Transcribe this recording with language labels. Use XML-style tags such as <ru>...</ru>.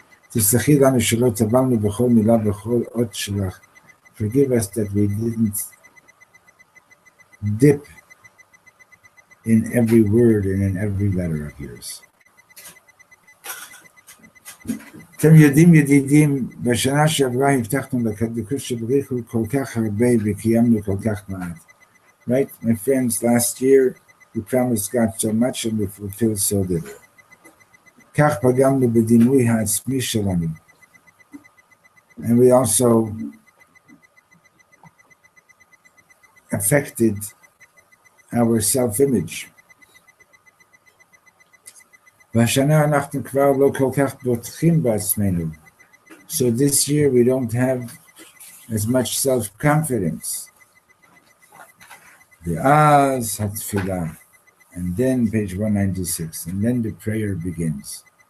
<he>Tistachi lanu shelo tavalnu b'chol milah b'chol ot shelach.</he> <en>Forgive us that we didn't dip in every word and in every letter of yours.</en> <he>אתם יודעים ידידים, בשנה שעברה הבטחנו לקדוש שבריחו כל כך הרבה וקיימנו כל כך מעט.</he> <en>Right, my friends, last year we promised God so much and we fulfilled so little.</en> <he>כך פגמנו בדימוי העצמי שלנו.</he> <en>And we also affected our self-image.</en> <he>והשנה אנחנו כבר לא כל כך בוטחים בעצמנו.</he> <en>So this year we don't have as much self-confidence.</en> <he>ואז התפילה,</he> <en>and then page 196, and then the prayer begins.</en>